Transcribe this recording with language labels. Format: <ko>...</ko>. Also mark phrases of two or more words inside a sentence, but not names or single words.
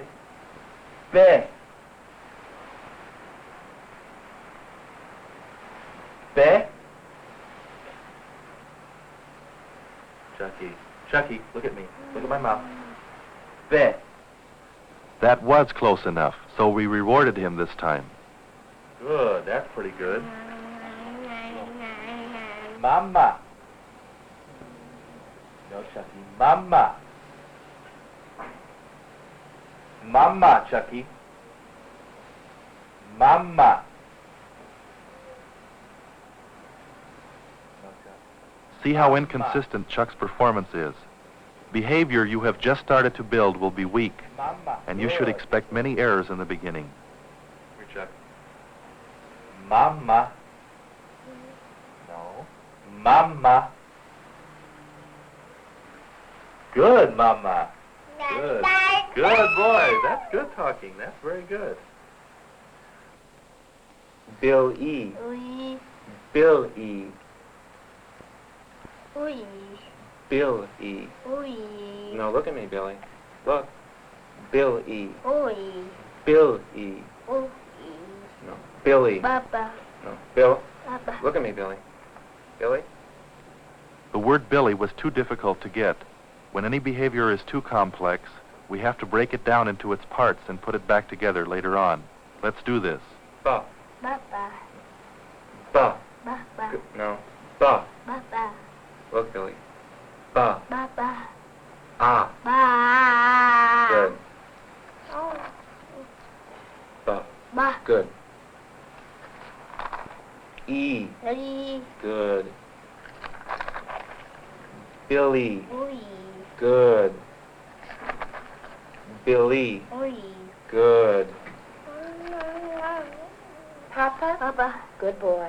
<en>Be. Be. Chucky. Chucky, look at me. Look at my mouth. Be. That was close enough, so we rewarded him this time. Good. That's pretty good. Mama. No, Chucky. Mama. Mama, Chucky. Mama. See how inconsistent Chuck's performance is. Behavior you have just started to build will be weak, and you should expect many errors in the beginning. Here, Chuck. Mama. No. Mama. Good, Mama. Good. Good boy. That's good talking. That's very good. Bill E. Oui. Bill E. Oui. Bill E. Oui. No, look at me, Billy. Look. Bill E. Oui. Bill E. Oui. No. Billy. Papa. No. Bill. Papa. Look at me, Billy. Billy? The word Billy was too difficult to get. When any behavior is too complex, we have to break it down into its parts and put it back together later on. Let's do this. Ba. Papa. Ba. Papa. No. Ba. Papa. Look, Billy. Ba. Papa. Ah. Ba. Good. Oh. Ba. Ba. Good. E. Li. Good. Billy. Oui. Good. Billy. Oui. Good. Papa. Papa. Good boy.</en>